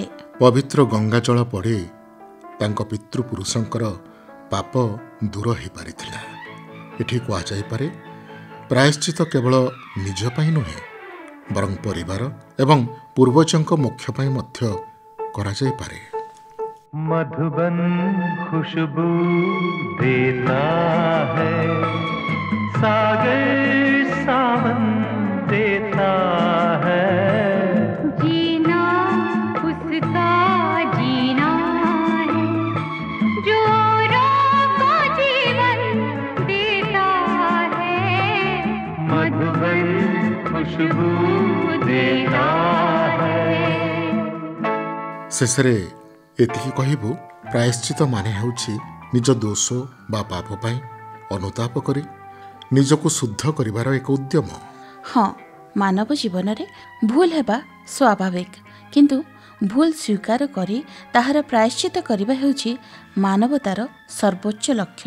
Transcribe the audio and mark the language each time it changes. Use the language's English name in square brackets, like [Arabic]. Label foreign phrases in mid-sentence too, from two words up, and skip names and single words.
[Odia] ପବିତ୍ର ଗଙ୍ଗା ଜଳ ପଡ଼ି ତାଙ୍କ ପିତୃପୁରୁଷଙ୍କର ପାପ ଦୂର ହୋଇପାରିଥିଲା। ଏଠି କୁହାଯାଇପାରେ ପ୍ରାୟଶ୍ଚିତ କେବଳ ନିଜ ପାଇଁ ନୁହେଁ, ବରଂ ପରିବାର ଏବଂ ପୂର୍ବଜଙ୍କ ମୋକ୍ଷ ପାଇଁ ମଧ୍ୟ କରାଯାଇପାରେ। [Hindi] मधुबन खुशबू देता है, सागर सावन देता है, जीना उसका जीना है जो औरों को जीवन देता है, मधुबन खुशबू देता है। [Odia] ଶେଷରେ ଏତିକି କହିବୁ, ପ୍ରାୟଶ୍ଚିତ ମାନେ ହେଉଛି ନିଜ ଦୋଷ ବା ପାପ ପାଇଁ ଅନୁତାପ କରି ନିଜକୁ ଶୁଦ୍ଧ କରିବାର ଏକ ଉଦ୍ୟମ। ହଁ, ମାନବ ଜୀବନରେ ଭୁଲ ହେବା ସ୍ୱାଭାବିକ, କିନ୍ତୁ ଭୁଲ ସ୍ୱୀକାର କରି ତାହାର ପ୍ରାୟଶ୍ଚିତ କରିବା ହେଉଛି ମାନବତାର ସର୍ବୋଚ୍ଚ ଲକ୍ଷଣ।